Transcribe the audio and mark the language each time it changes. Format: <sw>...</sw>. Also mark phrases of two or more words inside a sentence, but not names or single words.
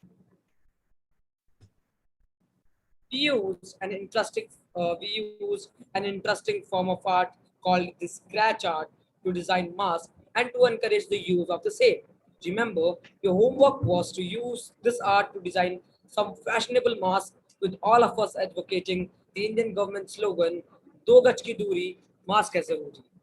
<en>We use an interesting form of art called the scratch art to design masks and to encourage the use of the same. Remember, your homework was to use this art to design some fashionable mask with all of us advocating the Indian government slogan,</en> <hi>"दो गज की दूरी, मास्क है ज़रूरी."</hi>